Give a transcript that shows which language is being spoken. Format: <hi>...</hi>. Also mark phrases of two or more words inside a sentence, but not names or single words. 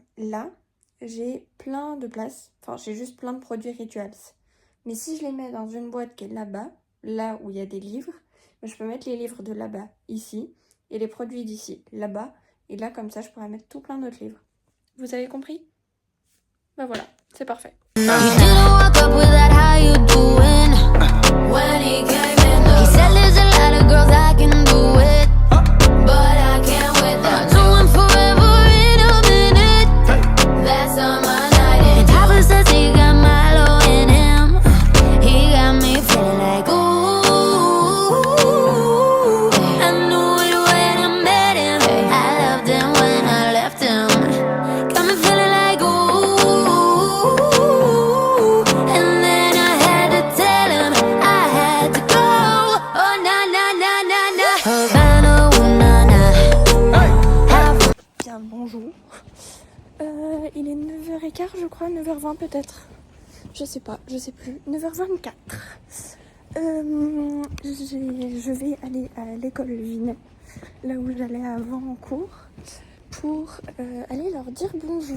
<fr>Là, j'ai plein de places, enfin j'ai juste plein de produits rituals. Mais si je les mets dans une boîte qui est là-bas, là où il y a des livres, je peux mettre les livres de là-bas, ici, et les produits d'ici, là-bas. Et là comme ça je pourrais mettre tout plein d'autres livres. Vous avez compris? Bah voilà, c'est parfait.</fr> <en>When he came in the he said there's a lot of girls I can do it, but I can't with that. Doing forever in a minute. That's on my night. And Papa says he got Milo in him. He got me feeling like ooh. I knew it when I met him. I loved him when I left him. Got me feeling like ooh. And then I had to tell him I had to go. Oh na na na na na. Havana, ooh, na na.</en> <fr>Bien, bonjour. Il est 9h15 je crois, 9h20 peut-être. Je sais plus. 9h24. Je vais aller à l'école Vinet, là où j'allais avant en cours, pour aller leur dire bonjour.</fr>